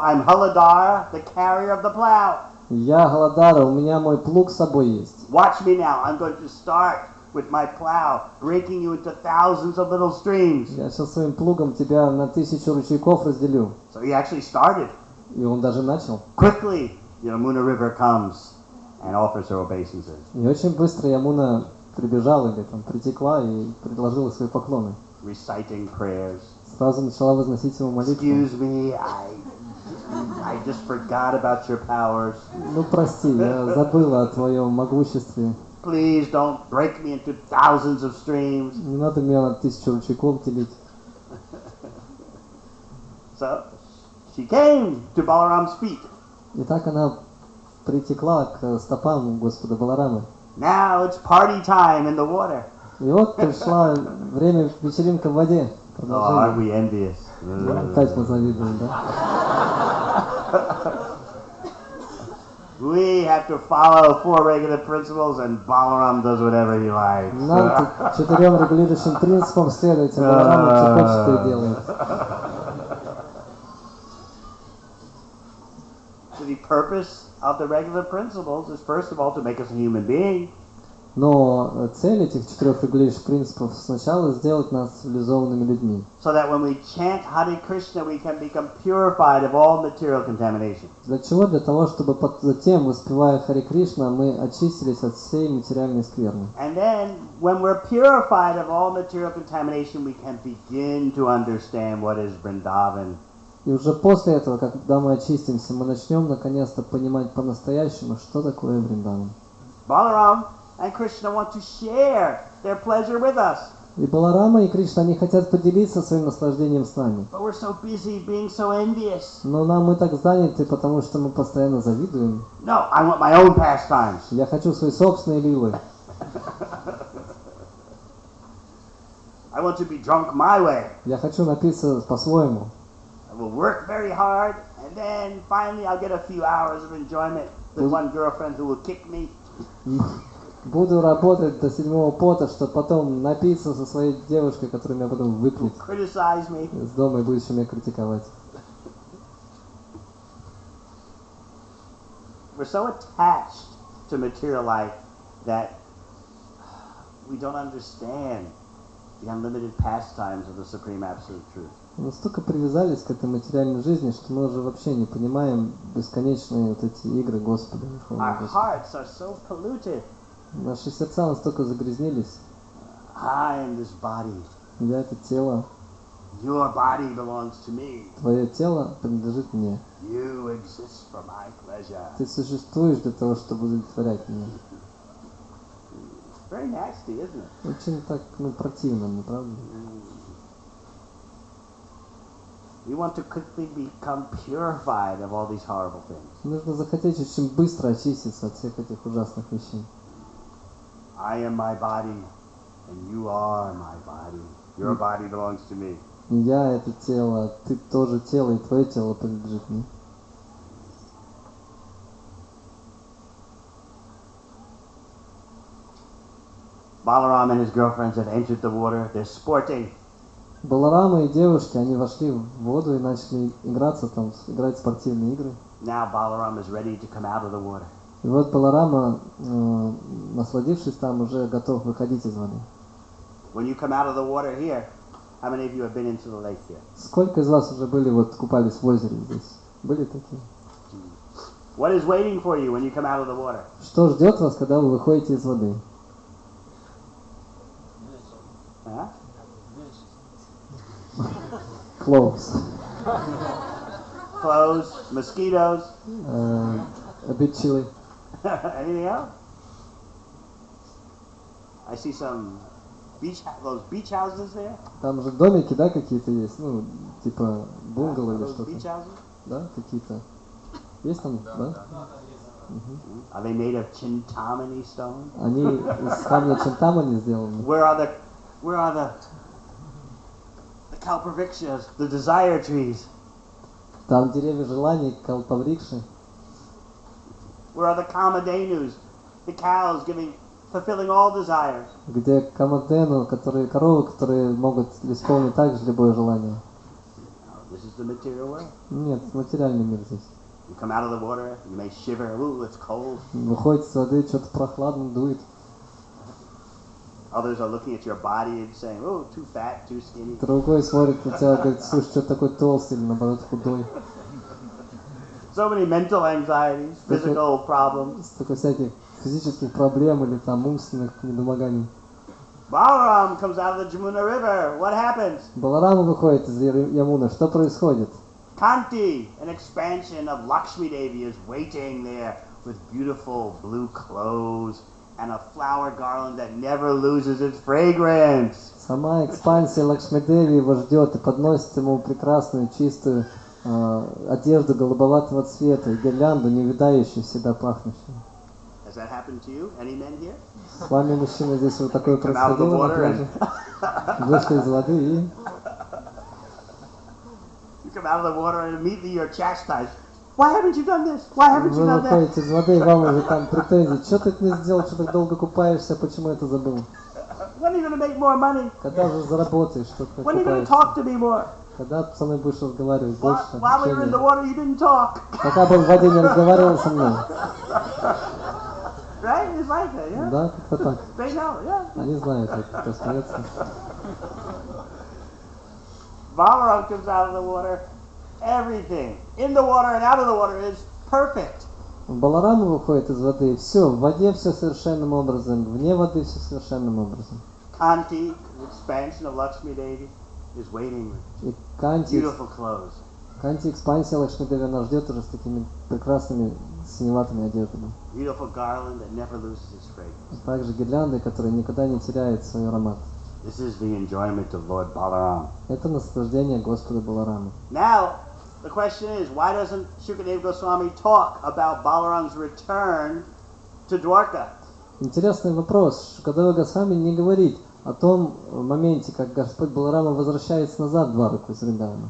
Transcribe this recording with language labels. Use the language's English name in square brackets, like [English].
[English] I'm Haladar, the carrier of the plow. [Russian] Я Халадара, у меня мой плуг с собой есть. [English] Watch me now. I'm going to start with my plow, raking you into thousands of little streams. [Russian] Я сейчас своим плугом тебя на 1000 ручейков разделю. [English] So he actually started. [Russian] И он даже начал. [English] Quickly, Yamuna River comes and offers her obeisances. [Russian] И очень быстро Ямуна прибежала или там притекла и предложила свои поклоны. [English] Reciting prayers. [Russian] Сразу начала возносить ему молитву. [English] Excuse me, I just forgot about your powers. [Russian] Ну прости, я забыла о твоем могуществе. [English] Please don't break me into thousands of streams. [Russian] Не надо меня на 1000 ручейков делить. [English] So she came to Balaram's feet. [Russian] И так она притекла к стопам Господа Баларамы. [English] Now it's party time in the water. [Russian] И вот пришло время вечеринка в воде. [English] Oh, aren't we envious? [Russian] Опять мы завидуем, да? [English] We have to follow 4 regular principles, and Balaram does whatever he likes. [Russian] Нам 4 регулирующим принципам следует, а Баларама что хочет, то и делает. [English] So the purpose of the regular principles is first of all to make us a human being. [Russian] Но цель этих 4 регулирующих принципов сначала сделать нас цивилизованными людьми. [English] So that when we chant Hare Krishna, we can become purified of all material contamination. [Russian] Для чего? Для того, чтобы затем, воспевая Харе Кришна, мы очистились от всей материальной скверны. [English] And then, when we're purified of all material contamination, we can begin to understand what is Vrindavan. [Russian] И уже после этого, когда мы очистимся, мы начнем наконец-то понимать по-настоящему, что такое Вриндаван. [English] Balaram and Krishna want to share their pleasure with us. [Russian] И Баларама и Кришна, они хотят поделиться своим наслаждением с нами. [English] But we're so busy being so envious. [Russian] Но мы так заняты, потому что мы постоянно завидуем. [English] No, I want my own pastimes. [Russian] Я хочу свои собственные лилы. [English] I want to be drunk my way. [Russian] Я хочу напиться по-своему. [English] I will work very hard, and then finally I'll get a few hours of enjoyment with one girlfriend who will kick me. [Russian] Буду работать до 7-го пота, чтобы потом напиться со своей девушкой, которая меня потом выпнет из дома и будет еще меня критиковать. [English] We're so attached to material life that we don't understand the unlimited pastimes of the Supreme Absolute Truth. [Russian] Мы настолько привязались к этой материальной жизни, что мы уже вообще не понимаем бесконечные вот эти игры Господа. [English] Our hearts are so polluted. [Russian] Наши сердца настолько загрязнились. [English] I am this body. [Russian] Я это тело. [English] Your body belongs to me. [Russian] Твое тело принадлежит мне. [English] You exist for my pleasure. [Russian] Ты существуешь для того, чтобы удовлетворять меня. [English] Very nasty, isn't it? [Russian] Очень так, противно, не правда? [English] We want to quickly become purified of all these horrible things. [Russian] Нужно захотеть очень быстро очиститься от всех этих ужасных вещей. [English] I am my body, and you are my body. Your body belongs to me. [Russian] Я это тело, ты тоже тело, и твое тело принадлежит мне. [English] Balaram and his girlfriends have entered the water. They're sporting. [Russian] Баларама и девушки, они вошли в воду и начали играться там, играть в спортивные игры. [English] Now Balaram is ready to come out of the water. [Russian] И вот Баларама, насладившись там, уже готов выходить из воды. [English] When you come out of the water here, how many of you have been into the lake here? [Russian] Сколько из вас уже были, купались в озере здесь? Были такие? [English] What is waiting for you when you come out of the water? [Russian] Что ждет вас, когда вы выходите из воды? Huh? [English] Clothes. Clothes, mosquitoes. A bit chilly. Anything else? I see some those beach houses there. [Russian] Там же домики, да, какие-то есть? Типа бунгало или [English] Those [Russian] что-то. [English] beach houses? [Russian] Да, какие-то. Есть там, да? [English] Are they made of Chintamani stone? [Russian] Они из камня Чинтамани сделаны. [English] Where are the kalpavriksha, the desire trees? [Russian] Там деревья желаний, калпаврикши. [English] Where are the kamadhenus, the cows fulfilling all desires? [Russian] Где камадену, коровы, которые могут исполнить также любое желание. [English] This is the material world. [Russian] Нет, материальный мир здесь. [English] You come out of the water, you may shiver. Ooh, it's cold. [Russian] Выходит с воды, что-то прохладно дует. [English] Others are looking at your body and saying, "Oh, too fat, too skinny." [Russian] Другой смотрит на тебя, говорит, слушай, что такой толстый или наоборот худой. [English] So many mental anxieties, physical problems. [Russian] Столько всяких физических проблем или там умственных недомоганий. [English] Balaram comes out of the Jamuna River. What happens? [Russian] Баларама выходит из Ямуны. Что происходит? [English] Kanti, an expansion of Lakshmi Devi, is waiting there with beautiful blue clothes and a flower garland that never loses its fragrance. [Russian] Сама экспансия Лакшми-Деви его ждет и подносит ему прекрасную, чистую одежду голубоватого цвета и гирлянду, не видающую, всегда пахнущую. [English] Has that happened to you? Any men here? [Russian] С вами, мужчина, здесь вот такое происходило на пляже? Вышли из воды и... [English] You come out of the water and immediately you're chastised. Why haven't you done this? Why haven't you [Russian] Вы [English] done that? [Russian] выходите из воды, и вам уже там претензии. Что ты это не сделал, что так долго купаешься, почему это забыл? [English] When are you going to make more money? [Russian] Когда же заработаешь, что ты [English] When are you going to [Russian] купаешься? [English] talk to me more? [Russian] Когда ты со мной будешь разговаривать больше? [English] While we were in the water, you didn't talk. [Russian] Пока был в воде, не разговаривал со мной. [English] Right? It's like that, yeah? [Russian] Да, как-то так. [English] They know, yeah. [Russian] Они знают, кто смеется. [English] Balaram comes out of the water. Everything in the water and out of the water is perfect. [Russian] Баларама выходит из воды, и все, в воде все совершенным образом, вне воды все совершенным образом. [English] Kanti, the expansion of Lakshmi Devi, is waiting [Russian] И [English] with [Russian] Канти, [English] beautiful clothes. [Russian] экспансия Лакшми-Деви нас ждет уже с такими прекрасными синеватыми одеждами. [English] Beautiful garland that never loses its fragrance. [Russian] А также гирлянды, которые никогда не теряют свой аромат. [English] This is the enjoyment of Lord Balaram. [Russian] Это наслаждение Господа Баларамы. [English] Now, the question is, why doesn't Shukadeva Goswami talk about Balaram's return to Dwarka? [Russian] Интересный вопрос. Шукадева Госвами не говорит о том моменте, как Господь Баларама возвращается назад в Двараку из Вриндавана.